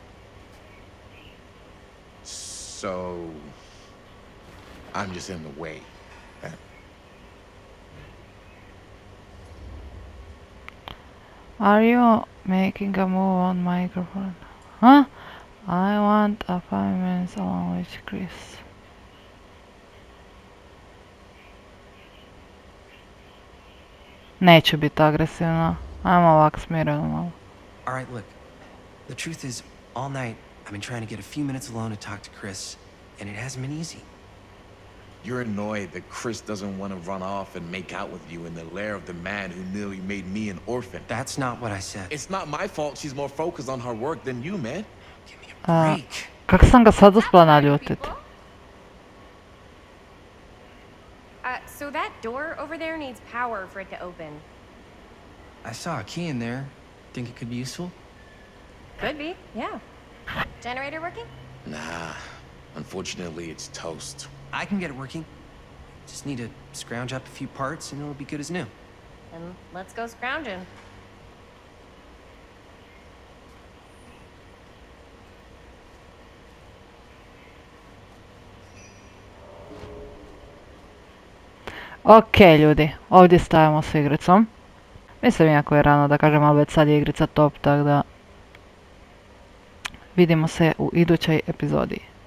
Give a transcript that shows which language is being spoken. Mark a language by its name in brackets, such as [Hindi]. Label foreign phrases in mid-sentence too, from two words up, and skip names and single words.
[English] So... I'm just in the way. Are you making a move on microphone? Huh? I want a 5 minutes along with Chris. [Croatian] Neću biti agresivna. Ajmo ovak smireno malo. [English] Alright, look. The truth is, all night, I've been trying to get a few minutes alone to talk to Chris, and it hasn't been easy. You're annoyed that Chris doesn't want to run off and make out with you in the lair of the man who nearly made me an orphan. That's not what I said. It's not my fault she's more focused on her work than you, man. Give me a break. [Croatian] Kako sam ga sad uspela naljutiti? [English] So that door over there needs power for it to open. I saw a key in there. Think it could be useful? Could be, yeah. Generator working? Nah, unfortunately it's toast. I can get it working. Just need to scrounge up a few parts and it'll be good as new. Then let's go scrounging. [Croatian] Ok ljudi, ovdje stavimo s igricom. Mislim jako je rano da kažem, ali već sad je igrica top, tako da vidimo se u idućoj epizodi.